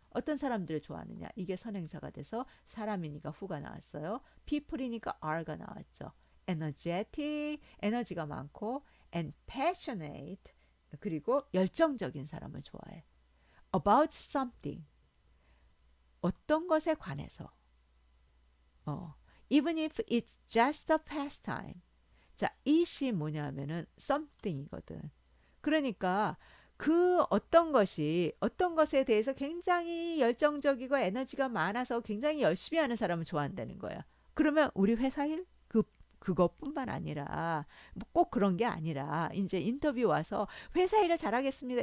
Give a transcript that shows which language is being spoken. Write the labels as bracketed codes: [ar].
[ko] 어떤 사람들을 좋아하느냐? 이게 선행사가 돼서 사람이니까 who가 나왔어요. people이니까 are가 나왔죠. energetic, 에너지가 많고, [en] and passionate, [ko] 그리고 열정적인 사람을 좋아해. [en] about something, [ko] 어떤 것에 관해서. [en] even if it's just a pastime. [ko] 자, it이 뭐냐면은 something이거든. 그러니까 그 어떤 것에 대해서 굉장히 열정적이고 에너지가 많아서 굉장히 열심히 하는 사람을 좋아한다는 거야. 그러면 우리 회사 일 그것뿐만 아니라 뭐꼭 그런 게 아니라 이제 인터뷰 와서 회사 일을 잘하겠습니다.